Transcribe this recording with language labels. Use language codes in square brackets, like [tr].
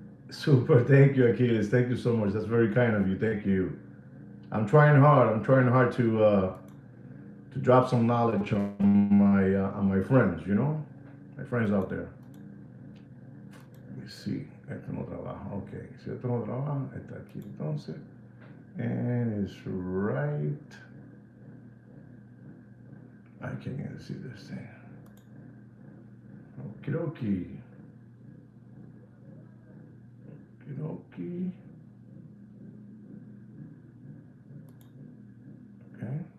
[en] Super. Thank you, Achilles. Thank you so much. That's very kind of you. Thank you. I'm trying hard. I'm trying hard to drop some knowledge on my friends. You know, my friends out there. Let me see. [es] Esto no trabaja. [en] Okay. [es] Si esto no trabaja, está aquí entonces. [en] And it's right. I can't even see this thing. Okie dokie. Okie dokie. Okay.